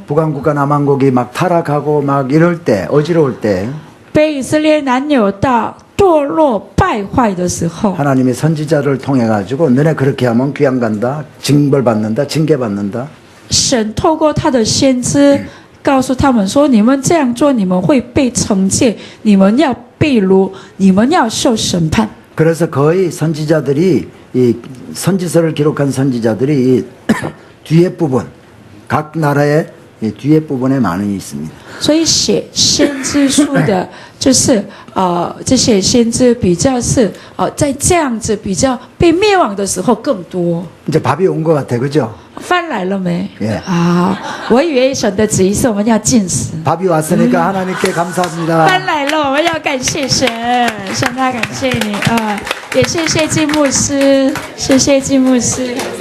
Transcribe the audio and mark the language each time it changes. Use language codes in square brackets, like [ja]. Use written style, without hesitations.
[ko] 북왕국과 남왕국이 막 타락하고 막 이럴 때 어지러울 때 [zh] 北以色列南犹大堕落败坏的时候， [ko] 하나님의 선지자를 통해 가지고 너네 그렇게 하면 귀양 간다, 징벌 받는다, 징계 받는다. [zh] 神透过他的先知告诉他们说：“你们这样做，你们会被惩戒，你们要被掳，你们要受审判。” [ko] 그래서 거의 선지자들이 이 선지서를 기록한 선지자들이 이 뒤에 부분 각 나라의 이 뒤에 부분에 많이 있습니다. [zh] 所以写先知书的，就是这些先知比较是在这样子比较被灭亡的时候更多。 [ko] 이제 밥이 온 것 같아, 그죠? [zh] 饭来了没？ [ko] 예. [zh] 啊，我以为神的旨意是我们要进食。 [ko] 밥이 왔으니까 하나님께 감사합니다. [zh] 饭来了，我们要感谢神，神啊，感谢你啊，也谢谢金牧师，谢谢金牧师。